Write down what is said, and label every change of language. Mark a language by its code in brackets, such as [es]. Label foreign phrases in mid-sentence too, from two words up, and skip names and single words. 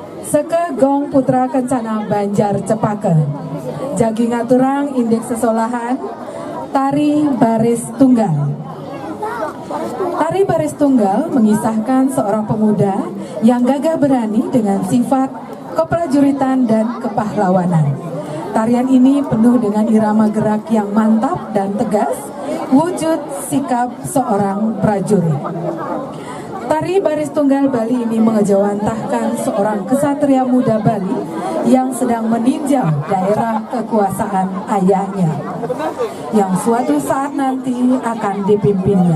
[ban] Seke Gong Putra Kencana Banjar Cepake, Jagi Ngaturang Indeks Sesolahan, Tari Baris Tunggal. [id] Tari Baris Tunggal mengisahkan seorang pemuda yang gagah berani dengan sifat keprajuritan dan kepahlawanan. Tarian ini penuh dengan irama gerak yang mantap dan tegas, wujud sikap seorang prajurit. Tari Baris Tunggal Bali ini mengejawantahkan seorang kesatria muda Bali yang sedang meninjau daerah kekuasaan ayahnya, yang suatu saat nanti akan dipimpinnya.